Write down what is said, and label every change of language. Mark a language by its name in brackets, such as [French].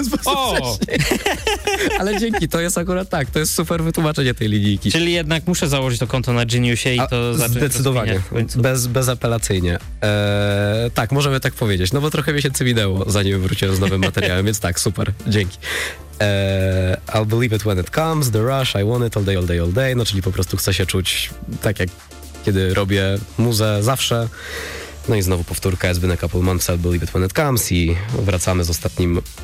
[Polish] O! Ale dzięki, to jest akurat tak. To jest super wytłumaczenie tej linijki. Czyli jednak muszę założyć to konto na Geniusie i to zacząć. Zdecydowanie. Bezapelacyjnie. Tak, możemy tak powiedzieć. No bo trochę miesięcy minęło, zanim wróciłem z nowym materiałem, więc tak, super. Dzięki. [English] I'll believe it when it comes. The rush, I want it all day, all day, all day. [Polish] No czyli po prostu chcę się czuć tak, jak kiedy robię muzę zawsze. No i znowu powtórka, jest wynika Pullman's I Believe It When It Comes i wracamy z ostatnim